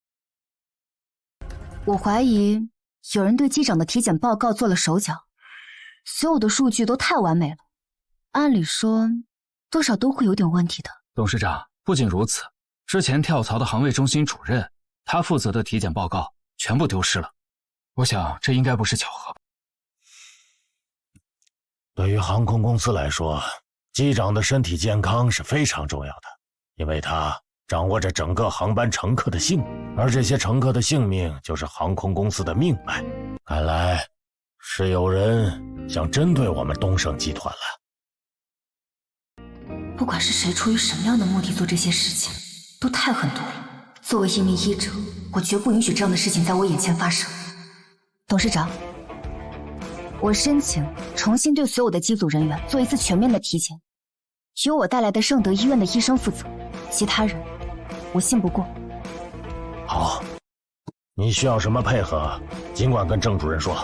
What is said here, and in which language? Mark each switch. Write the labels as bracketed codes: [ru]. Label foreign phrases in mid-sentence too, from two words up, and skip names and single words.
[zh] 我懷疑有人對機長的體檢報告做了手腳，所有的數據都太完美了，按理說多少都會有點問題的。董事長，不僅如此，之前跳槽的航衛中心主任，他負責的體檢報告全部丟失了。我想這應該不是巧合。對於航空公司來說，機長的身體健康是非常重要的，因為他掌握着整個航班乘客的性命，而這些乘客的性命就是航空公司的命脈。看來是有人想針對我們東盛集團了。不管是誰出於什麼樣的目的做這些事情，都太狠毒了。作為一名醫者，我絕不允許這樣的事情在我眼前發生。董事長，我申請重新對所有的機組人員做一次全面的體檢，由我帶來的聖德醫院的醫生負責，其他人我信不過。好，你需要什麼配合，儘管跟鄭主任說。